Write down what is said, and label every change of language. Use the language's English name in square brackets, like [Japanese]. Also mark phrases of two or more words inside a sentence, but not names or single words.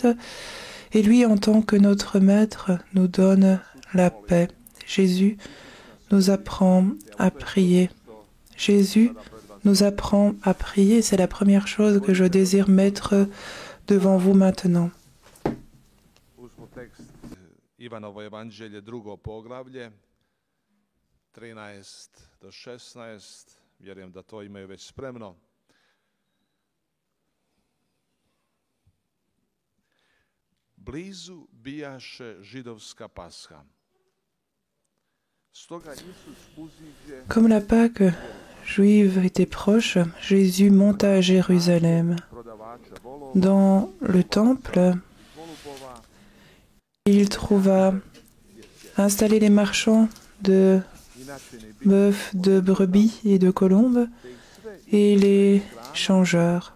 [French] Et lui, en tant que notre maître, nous donne la paix. Jésus nous apprend à prier. Jésus nous apprend à prier. C'est la première chose que je désire mettre devant vous maintenant. [Croatian] Ivanovo evanđelje, 2. poglavlje, 13 do 16. Vjerujem da to imaju već spremno. Blizu bijaše židovska pasha. [French] Comme la Pâque juive était proche, Jésus monta à Jérusalem. Dans le temple, il trouva installés les marchands de bœufs, de brebis et de colombes et les changeurs.